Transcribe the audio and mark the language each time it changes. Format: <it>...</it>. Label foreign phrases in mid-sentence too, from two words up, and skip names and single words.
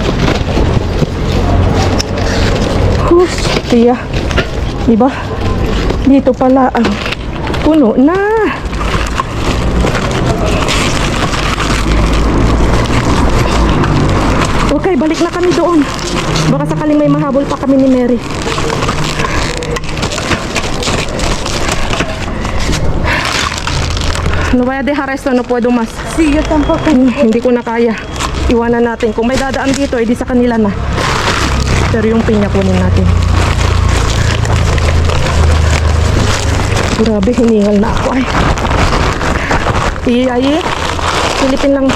<tl>Hustia. Diba? Dito pala ang puno na. Okay, balik na kami doon. Baka sakaling may mahabol pa kami ni Mary.</tl> <es>No voy a dejar esto, no puedo más. Sí, yo tampoco.</es> <tl>Hindi ko na kaya. Iwanan natin. Kung may dadaan dito, edi sa kanila na. Pero yung pinya kunin natin. Grabe, hiningal na ako. Ay, silipin lang.</tl>